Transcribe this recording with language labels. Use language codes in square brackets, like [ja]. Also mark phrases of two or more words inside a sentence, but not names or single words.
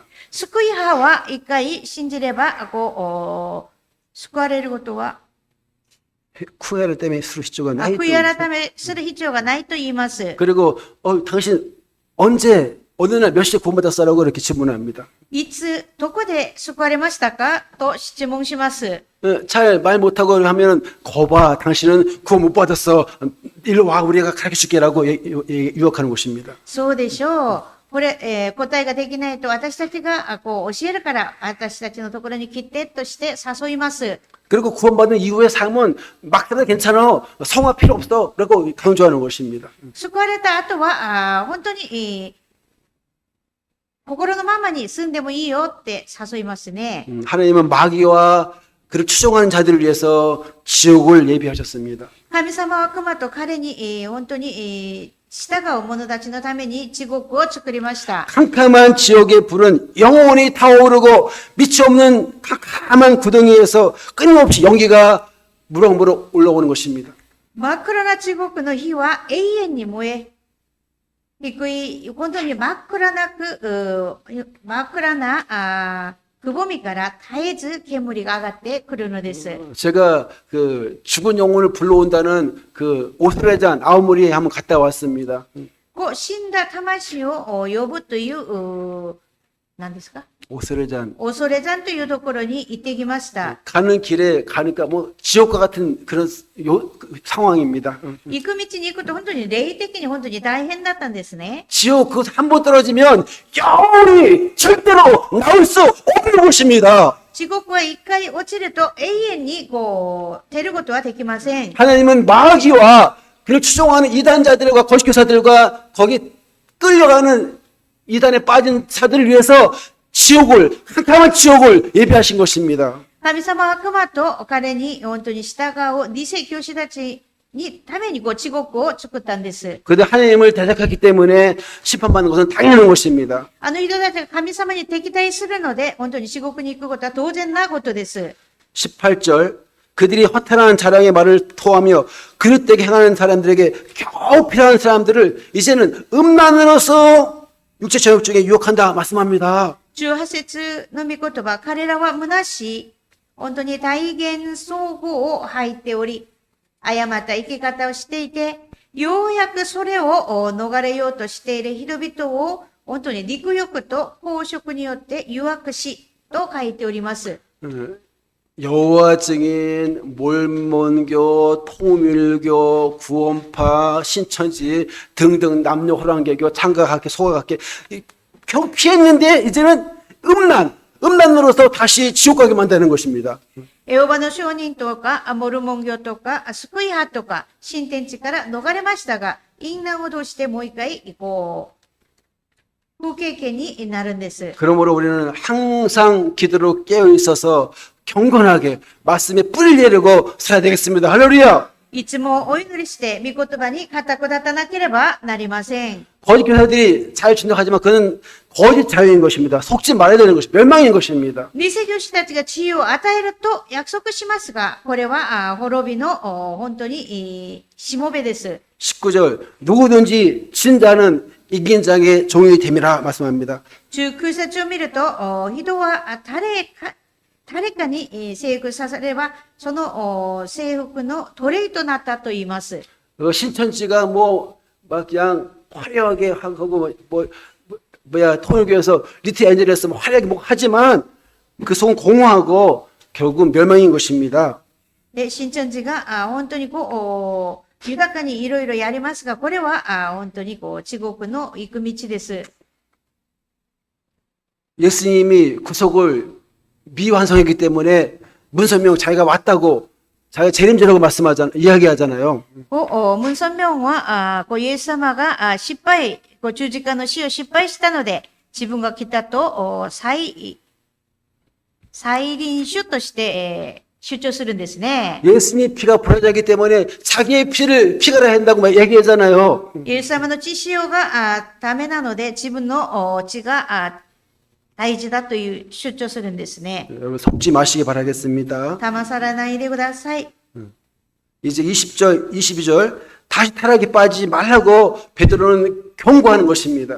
[ja] 救い派は一回信じれば、救われることは、 [ko] 후회를 때문에 [ja] する 必要がない. 悔い改めする必要がないと言います。 [ko] 그리고 당신 언제 어느 날 몇 시에 구원받았어라고 이렇게 질문합니다. [ja] いつ、どこで救われましたかと質問します。 [ko] 잘 말 못하고 하면은 거봐 당신은 구원 못 받았어 일로 와 우리가 가르쳐줄게라고 유혹하는 것입니다. [ja] そうでしょう。これ、答えができないと私たちが教えるから私たちのところに来てとして誘います。 [ko] 그리고 구원받은 이후의 삶은 막 살아도 괜찮아 성화 필요 없어 라고 강조하는 것입니다. [ja] 救われた後は本当に、心のままに住んでもいいよって誘いますね。 [ko] 하나님은 마귀와 그를 추종하는 자들을 위해서 지옥을 예비하셨습니다. [ja] 神様は悪魔と彼に、本当に、従う者たちのために地獄を作りました。 [ko] 캄캄한 지옥의 불은 영원히 타오르고 밑이 없는 캄캄한 구덩이에서 끊임없이 연기가 무럭무럭 올라오는 것입니다. [ja] 真っ暗な地獄の火は永遠に燃え、低い、本当に真っ暗なくぼみから絶えず煙が上がってくるのです。 [ko] 제가 그 죽은 영혼을 불러온다는 그 오스레잔 아오모리에 한번 갔다 왔습니다. [ja] 死んだ魂を呼ぶという、何ですか 오스레잔 恐れ山というところに行ってきました。 [ko] 가는 길에 가니까 뭐 지옥과 같은 그런 상황입니다. [ja] 行く道に行くと本当に霊的に本当に大変だったんですね。 [ko] 지옥 그 한 번 떨어지면 영원히 절대로 나올 수 없는 곳입니다. [ja] 地獄は一回落ちると永遠に出ることはできません。 [ko] 하나님은 마귀와 그를 추종하는 이단자들과 거짓교사들과 거기 끌려가는 이단에 빠진 자들을 위해서 지옥을 캄캄한 지옥을 예비하신 것입니다. [ja] 神様は悪魔と彼に本当に従う偽教師たちにために地獄を作ったんです。 [ko] 그런데 하나님을 대적했기 때문에 심판받는 것은 당연한 것입니다. [ja] あの人たちが神様に敵対するので、本当に地獄に行くことは当然なことです。 [ko] 18절 그들이 허탄한 자랑의 말을 토하며 그릇되게 행하는 사람들에게 겨우 필요한 사람들을 이제는 음란으로서 육체 정욕 중에 유혹한다 말씀합니다. [ja] 18 節の御言葉、彼らは虚しい、本当に大言総合を吐いており、誤った生き方をしていて、ようやくそれを逃れようとしている人々を、本当に肉欲と飽食によって誘惑し、と書いております。 [ko] 여호와 증인, 몰몬교, 통밀교, 구원파, 신천지 등등 남녀 호랑개교, 창가학교, 소가학교 겨우 피했는데 이제는 음란으로서 다시 지옥 가게 만드는 것입니다. [ja] エホバの証人とか、モルモン教とか、救い派とか、新天地から逃れましたが、淫乱を通してもう一回、不経験になるんです。 [ko] 그러므로 우리는 항상 기도로 깨어 있어서 경건하게 말씀에 뿌리를 내리고 살아야 되겠습니다. 할렐루야! [ja] いつもお祈りして、御言葉に固く立たなければなりません。 [ko] 거짓 교사들이 잘 준혁하지만 그는 거짓 자유인 것입니다. 속지 말아야 되는 것입니다. 멸망인 것입니다. [ja] 偽教師たちが知恵を与えると約束しますが、これは滅びの本当にしもべです。 [ko] 19절 누구든지 진 자는 이긴 자의 종이 됨이라 말씀합니다. [ja] 19 節を見ると、人は誰かに征服させれば、その征服の奴隷となったと言います。 [ko] 신천지가 막 그냥 화려하게 하고 통일교에서 리트 엔젤에서 화려하게 하지만 그 속은 공허하고 결국 멸망인 것입니다. [ja] で、新天地が本当に豊かにいろいろやりますが、これは本当に地獄の行く道です。 [ko] 예수님이 구속을 미완성했기 때문에 문선명 자기가 왔다고 자기가 재림전이라고 이야기하잖아요. [ja] ムンソンミョンは、イエス様が失敗、十字架の死を失敗したので、自分が来たと再臨主として、主張するんですね。 [ko] 예수님의 피가 벌어졌기 때문에 자기의 피를 피가라 한다고 얘기하잖아요. [ja] イエス様の血潮がためなので、自分の血が大事だという主張するんですね。 [ko] 여러분 속지 마시기 바라겠습니다. [ja] 騙されないでください。 [ko] 이제 20절, 22절 다시 타락에 빠지지 말라고 베드로는 경고하는 것입니다.